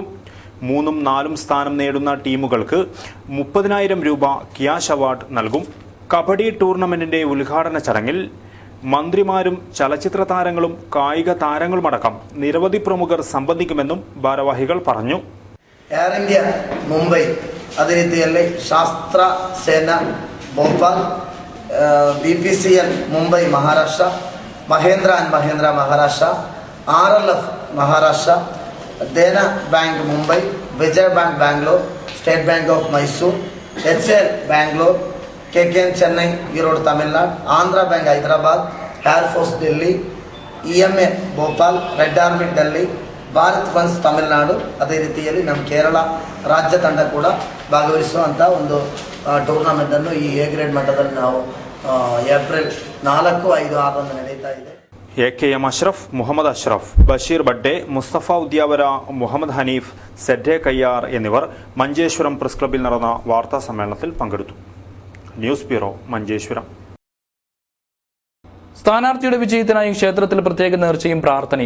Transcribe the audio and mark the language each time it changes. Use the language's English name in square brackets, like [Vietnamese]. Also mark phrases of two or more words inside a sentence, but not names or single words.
[Malayalam] 3ഉം 4ഉം സ്ഥാനം നേടുന്ന ടീമുകൾക്ക് 30,000 രൂപ ക്യാഷ് അവാർഡ് നൽകും. കബഡി ടൂർണമെന്റിന്റെ ഉദ്ഘാടന ചടങ്ങിൽ മന്ത്രിമാരും ചലച്ചിത്ര താരങ്ങളും കായിക താരങ്ങളുമടക്കം നിരവധി പ്രമുഖർ സംബന്ധിക്കുമെന്നും ഭാരവാഹികൾ പറഞ്ഞു. [Kannada] എയർ ഇന്ത്യ മുംബൈ ಅದೇ ರೀತಿಯಲ್ಲಿ ಶಾಸ್ತ್ರ ಸೇನಾ ಭೋಪಾಲ್, BPCL ಮುಂಬೈ ಮಹಾರಾಷ್ಟ್ರ, ಮಹೇಂದ್ರ ಆ್ಯಂಡ್ ಮಹೇಂದ್ರ ಮಹಾರಾಷ್ಟ್ರ, RLF ಮಹಾರಾಷ್ಟ್ರ, ದೇನಾ ಬ್ಯಾಂಕ್ ಮುಂಬೈ, ವಿಜಯ ಬ್ಯಾಂಕ್ ಬ್ಯಾಂಗ್ಳೂರ್, ಸ್ಟೇಟ್ ಬ್ಯಾಂಕ್ ಆಫ್ ಮೈಸೂರು, HL ಬ್ಯಾಂಗ್ಳೂರ್, KKM ಚೆನ್ನೈ ಈರೋಡ್ ತಮಿಳ್ನಾಡು, ಆಂಧ್ರ ಬ್ಯಾಂಕ್ ಹೈದರಾಬಾದ್, ಏರ್ ಫೋರ್ಸ್ ದಿಲ್ಲಿ, EMA ಭೋಪಾಲ್, ರೆಡ್ ಆರ್ಮಿ ಡೆಲ್ಲಿ, ಭಾರತ್ ಫನ್ಸ್ ತಮಿಳುನಾಡು. ಅದೇ ರೀತಿಯಲ್ಲಿ ನಮ್ಮ ಕೇರಳ ರಾಜ್ಯ ತಂಡ ಕೂಡ ಭಾಗವಹಿಸುವಂಥ ಒಂದು ಟೂರ್ನಮೆಂಟನ್ನು ಈ A ಗ್ರೇಡ್ ಮಟ್ಟದಲ್ಲಿ ನಾವು ಏಪ್ರಿಲ್ 4, 5, 6 ನಡೀತಾ ಇದೆ. [Malayalam] AKM അഷ്റഫ്, മുഹമ്മദ് അഷ്റഫ്, ബഷീർ ബഡ്ഡെ, മുസ്തഫ ഉദ്യാവര, മുഹമ്മദ് ഹനീഫ്, സെഡ്ഡെ കയ്യാർ എന്നിവർ മഞ്ചേശ്വരം പ്രസ് ക്ലബ്ബിൽ നടന്ന വാർത്താ സമ്മേളനത്തിൽ പങ്കെടുത്തു. ന്യൂസ് ബ്യൂറോ, മഞ്ചേശ്വരം. സ്ഥാനാർത്ഥിയുടെ വിജയത്തിനായി ക്ഷേത്രത്തിൽ പ്രത്യേക നേർച്ചയും പ്രാർത്ഥനയും.